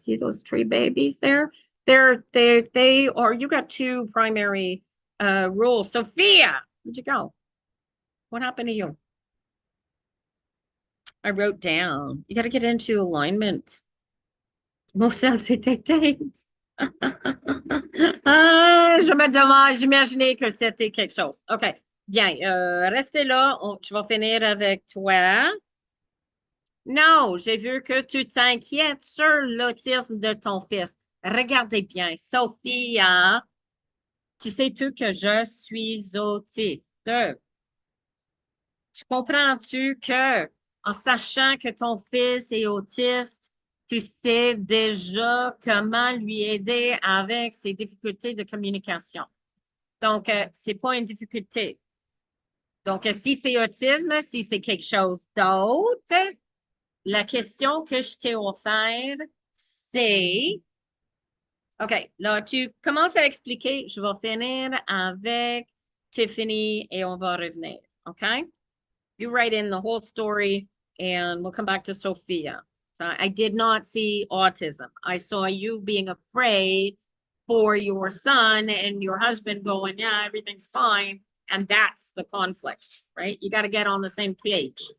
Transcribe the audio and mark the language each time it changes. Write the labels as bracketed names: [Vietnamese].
[English] See those 3 babies there? They are, you got 2 primary rule. Sophia, where'd you go? What happened to you? I wrote down. You got to get into alignment. [French] Mon ciel s'est éteinte. Ah, je me demande, j'imaginais que c'était quelque chose. OK. Bien, restez là. Je vais finir avec toi. Non, j'ai vu que tu t'inquiètes sur l'autisme de ton fils. Regardez bien, Sophie, hein, tu sais tout que je suis autiste. Tu comprends-tu que en sachant que ton fils est autiste, tu sais déjà comment lui aider avec ses difficultés de communication. Donc, c'est pas une difficulté. Donc, si c'est autisme, si c'est quelque chose d'autre, la question que je t'ai offerte, c'est, OK, là, tu commences à expliquer, je vais finir avec Tiffany et on va revenir. OK? [English] You write in the whole story and we'll come back to Sophia. So I did not see autism. I saw you being afraid for your son and your husband going, yeah, everything's fine. And that's the conflict, right? You got to get on the same page.